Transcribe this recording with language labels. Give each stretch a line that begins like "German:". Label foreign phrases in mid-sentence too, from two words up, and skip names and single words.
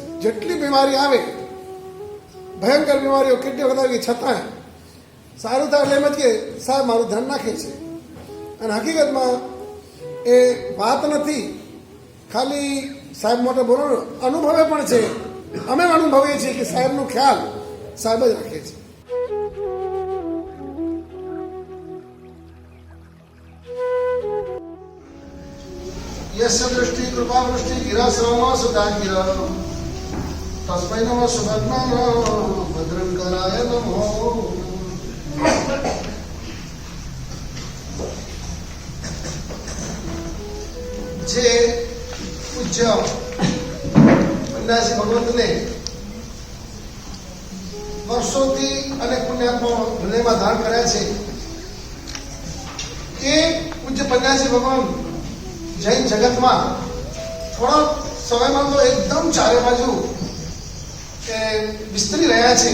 Gujarati: જેટલી બીમારી આવે, ભયંકર બીમારીઓ કેટલી વખત આવી છતાં સારું થાય એટલે એમ જ કે સાહેબ મારું ધ્યાન રાખે છે. અને હકીકતમાં એ વાત નથી, ખાલી સાહેબ મોટે બોલો, અનુભવે પણ છે. અમે અનુભવીએ છીએ કે સાહેબનો ખ્યાલ સાહેબ જ રાખે છે.
Sanskrit: यस्य दृष्टि कृपा वृष्टि गिरा श्रम सुधा गिरा तस्मै नमः सुभद्राय भद्रं कराय नमो.
Gujarati: જે પૂજ્ય પંડાજી ભગવંતને વર્ષોથી અનેક પુણ્યાત્માઓ હૃદયમાં ધારણ કર્યા છે, એ પૂજ્ય પંડાજી ભગવાન જૈન જગતમાં થોડા સમયમાં તો એકદમ ચારે બાજુ વિસ્તરી રહ્યા છે.